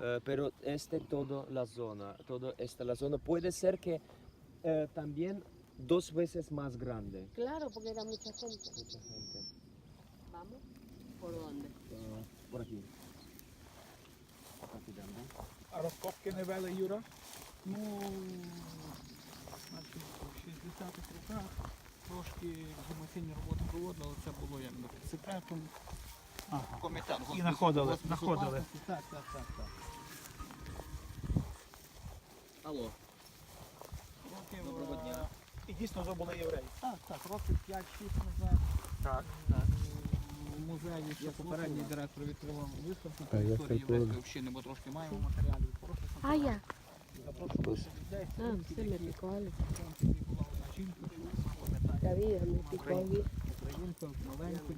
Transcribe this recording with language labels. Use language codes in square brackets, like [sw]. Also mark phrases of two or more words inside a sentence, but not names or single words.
[es] pero toda la zona, toda la zona puede ser que también 2 veces más grande. Claro, porque era mucha gente. Mucha gente. ¿Vamos? ¿Por dónde? Por aquí. Aquí también. [uk] А розкопки не вели, Юра? Ну, значить, в 60-х роках трошки гумаційні роботи проводили, але це було як на секретом. Ага. Комітет. І знаходили. Так. Алло. Років, Доброго дня. І дійсно вже були євреї. Так, років 5-6 назад. Так. В музеї ще попередній директор відкривав виставку А, я історії це теж. єврейської общини, бо трошки маємо матеріалів. Прошу [es] Ah, ya. [uk] запрошувати людей. [es] Se me picó algo. [uk] Там була одна жінка, пам'ятаю, [es] La vida me picó aquí. [uk] українка, маленькою.